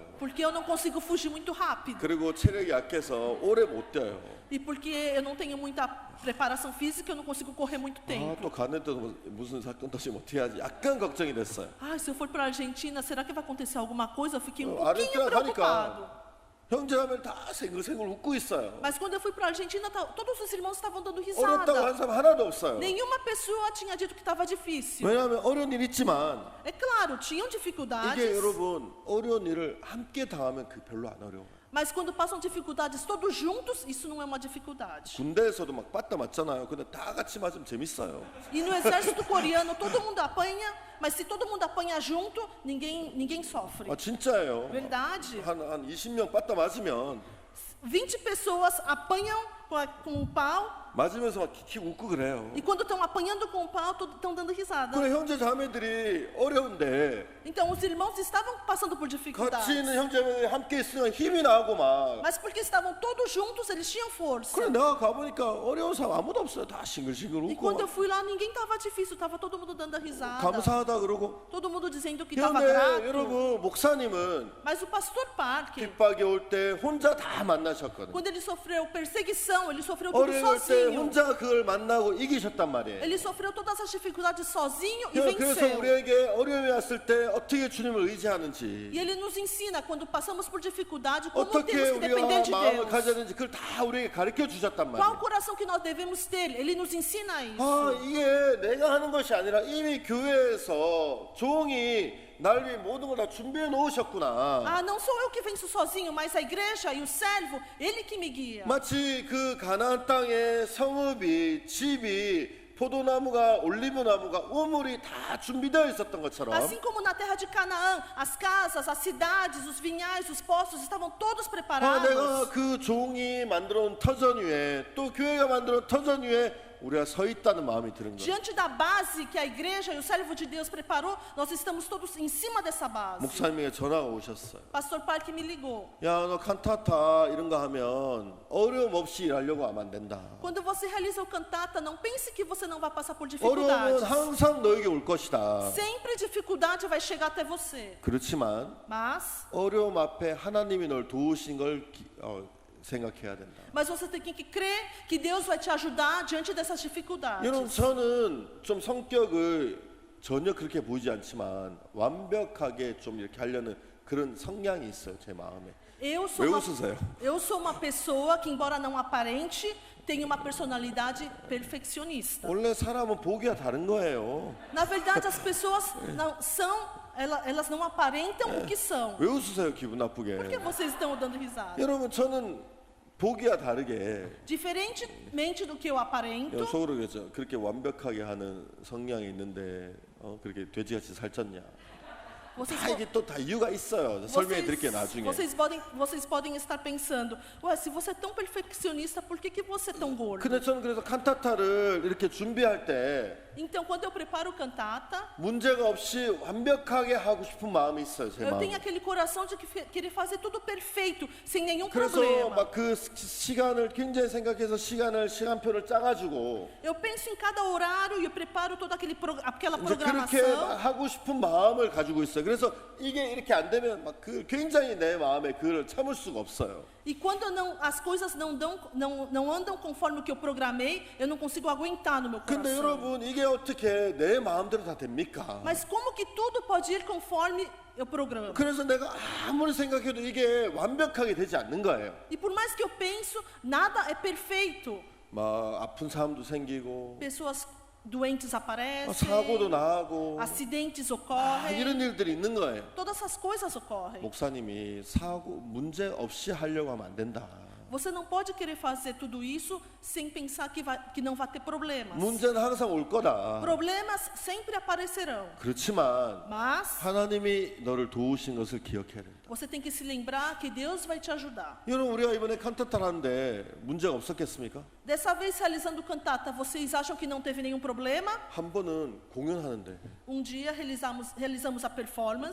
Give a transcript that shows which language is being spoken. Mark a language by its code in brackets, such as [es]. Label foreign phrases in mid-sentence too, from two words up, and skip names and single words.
[pt] porque eu não consigo fugir muito rápido. [ko] 그리고 체력이 약해서 오래 못 뛰어요. [pt] E porque eu não tenho muita preparação física, eu não consigo correr muito [ko] 아, [pt] tempo. [ko] 또 갔는데도 무슨 사건 터지면 어떻게 하지? 약간 걱정이 됐어요. [pt] Ah, se eu for para a Argentina, será que vai acontecer alguma coisa? Eu fiquei um [ko] 아르헨티나 [pt] pouquinho preocupado. [ko] 가니까 형제라면 다 생글생글 웃고 있어요. [pt] Mas quando eu fui para a Argentina, todos os irmãos estavam dando [ko] 어렵다고 한 [pt] risada. [ko] 사람 하나도 없어요. [pt] Nenhuma pessoa tinha dito que estava difícil. [ko] 왜냐하면 어려운 일 있지만 [pt] É claro, tinham [ko] 이게 [pt] dificuldades, [ko] 여러분 어려운 일을 함께 당하면 그 별로 안 어려워요. [pt] mas quando passam dificuldades todos juntos, isso não é uma dificuldade. [ko] 군대에서도 막 빠따 맞잖아요. 근데 다 같이 맞으면 재밌어요. [pt] E no exército coreano, todo mundo apanha, mas se todo mundo apanha junto, ninguém sofre. [ko] 아 진짜예요. [pt] Verdade? [ko] 한 20명 빠따 맞으면 [pt] 20 pessoas apanham com o pau, [ko] 맞으면서 막 킥킥 웃고 그래요. [pt] e quando estão apanhando com o pau, estão dando risada. [ko] 그래 형제 자매들이 어려운데 [pt] Então os irmãos estavam passando por dificuldades. [ko] 같이 있는 형제들이 함께 있으면 힘이 나고 막. [pt] Mas porque estavam todos juntos, eles tinham força. [ko] 그래 내가 가보니까 어려운 사람 아무도 없어요. 다 싱글싱글 [pt] E [ko] 웃고 [pt] quando eu [ko] 막 [pt] fui lá, ninguém estava difícil, estava todo mundo dando a risada. [ko] 감사하다 그러고. [pt] Todo mundo dizendo que estava [ko] 그런데 [pt] grato. [ko] 여러분 목사님은 [pt] Mas o pastor Park, [ko] 핍박이 올 때 혼자 다 만나셨거든요. [pt] quando ele sofreu perseguição, ele sofreu tudo [ko] 어려울 때 [pt] sozinho. [ko] 혼자 그걸 만나고 이기셨단 말이에요. [pt] Ele sofreu todas as dificuldades sozinho e [ko] 그래서 [pt] venceu. [ko] 우리에게 어려움이 왔을 때 어떻게 주님을 의지하는지, [pt] E ele nos ensina, quando passamos por dificuldade, como [ko] 어떻게 [pt] temos que depender [ko] 우리가 [pt] de [ko] 마음을 [pt] Deus. [ko] 가져야 되는지 그걸 다 우리에게 가르쳐 주셨단 [pt] Qual o [ko] 말이에요. [pt] coração que nós devemos ter? Ele nos ensina isso. [ko] 아, 이게 내가 하는 것이 아니라 이미 교회에서 종이 날 위해 모든 걸 다 준비해 놓으셨구나. [pt] Ah, não sou eu que venço sozinho, mas a igreja e o servo, ele que me guia. [ko] 마치 그 가나안 땅의 성읍이 집이 포도나무가 올리브나무가 우물이 다 준비되어 있었던 것처럼 [pt] Assim como na terra de Canaã, as casas, as cidades, os vinhais, os poços estavam todos preparados. [ko] 내가 그 종이 만들어 놓은 터전 위에 또 교회가 만들어 놓은 터전 위에 우리가 서 있다는 마음이 드는 거예요. [pt] Diante da base que a igreja e o servo de Deus preparou, nós estamos todos em cima dessa base. [ko] 목사님에게 전화가 오셨어요. [pt] Pastor Park me ligou. [ko] 야, 너 칸타타 이런 거 하면 어려움 없이 일하려고 하면 안 된다. [pt] Quando você realiza o cantata, não pense que você não vai passar por [ko] 어려움은 [pt] dificuldades. [ko] 항상 너에게 올 것이다. [pt] Sempre dificuldade vai chegar até você. [ko] 그렇지만 [pt] Mas [ko] 어려움 앞에 하나님이 널 도우신 걸 생각해야 된다. [pt] você tem que crer que Deus vai te ajudar diante dessas dificuldades. [ko] 여러분, 저는 좀 성격을 전혀 그렇게 보이지 않지만 완벽하게 좀 이렇게 하려는 그런 성향이 있어요, 제 마음에. [pt] Eu sou, [ko] 왜 [pt] uma, [ko] 웃으세요? [pt] eu sou uma pessoa que, embora não aparente, tem uma personalidade perfeccionista. [ko] 원래 사람은 보기가 다른 거예요. [pt] Na verdade, as pessoas não são, elas não aparentam o que são. [ko] 왜 웃으세요, 기분 [pt] Por que [ko] 나쁘게? [pt] vocês estão dando risada? [ko] 여러분, 저는 보기와 다르게 [pt] Diferentemente do que eu aparento, [ko] 속으로 그렇게 완벽하게 하는 성향이 있는데 그렇게 돼지같이 살쪘냐? [pt] vocês, [ko] 다 이게 또 다 이유가 있어요. 설명해 드릴게요, 나중에. [pt] vocês podem estar pensando, ué, se você é tão perfeccionista, por que você é tão gordo? [ko] 근데 저는 그래서 칸타타를 이렇게 준비할 때 [pt] Então, quando eu preparo o cantata, [ko] 문제가 없이 완벽하게 하고 싶은 마음이 있어요, 제 [pt] eu [ko] 마음에. [pt] tenho aquele coração de querer fazer tudo perfeito, sem nenhum [ko] 그래서 [pt] problema. [ko] 막 그 시간을 굉장히 생각해서 시간표를 짜가지고 [pt] Eu penso em cada horário e eu preparo toda aquela [ko] 이제 그렇게 막 [pt] programação. [ko] 하고 싶은 마음을 가지고 있어요. 그래서 이게 이렇게 안 되면 막 굉장히 내 마음에 그를 참을 수가 없어요. [pt] E quando as coisas não andam conforme o que eu programei, eu não consigo aguentar no meu [ko] 근데 [pt] coração. [ko] 여러분, 이게 어떻게 내 마음대로 다 됩니까? [pt] Mas como que tudo pode ir conforme eu programo? [ko] 그래서 내가 아무리 생각해도 이게 완벽하게 되지 않는 거예요. [pt] E por mais que eu penso, nada é perfeito. [ko] 막 아픈 사람도 생기고 [pt] Pessoas doentes aparecem, [ko] 사고도 나고 [pt] acidentes [ko] 이런 [pt] ocorrem, [ko] 일들이 있는 거예요. [pt] todas essas coisas ocorrem. [ko] 목사님이 문제 없이 하려고 하면 안 된다. [pt] Você não pode querer fazer tudo isso sem pensar que não vai ter problemas. [ko] 문제는 항상 올 거다. [pt] Problemas sempre aparecerão, [ko] 그렇지만 [pt] mas [ko] 하나님이 너를 도우신 것을 기억해야 된다. [pt] você tem que se lembrar que Deus vai te ajudar. [ko] 여러분, 우리가 이번에 칸타타를 하는데 문제가 없었겠습니까? [pt] Dessa vez realizando cantata, vocês acham que não teve nenhum problema? [ko] 한 번은 공연하는데 [pt] Dia realizamos a performance